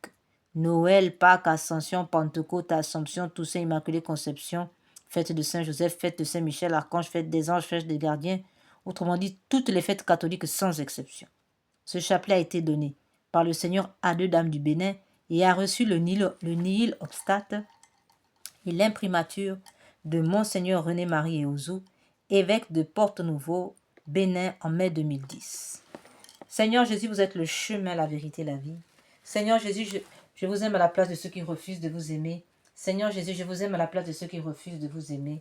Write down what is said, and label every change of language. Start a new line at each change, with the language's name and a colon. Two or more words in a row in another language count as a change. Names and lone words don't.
French: Noël, Pâques, Ascension, Pentecôte, Assomption, Toussaint, Immaculée Conception, fête de Saint-Joseph, fête de Saint-Michel, Archange, fête des anges, fête des gardiens, autrement dit, toutes les fêtes catholiques sans exception. Ce chapelet a été donné par le Seigneur à deux dames du Bénin et a reçu le
Latin: nihil obstate
French: et l'imprimature de Monseigneur René-Marie Eouzou, évêque de Porto-Nouveau, Bénin, en mai 2010. Seigneur Jésus, vous êtes le chemin, la vérité, la vie. Seigneur Jésus, je vous aime à la place de ceux qui refusent de vous aimer. Seigneur Jésus, je vous aime à la place de ceux qui refusent de vous aimer.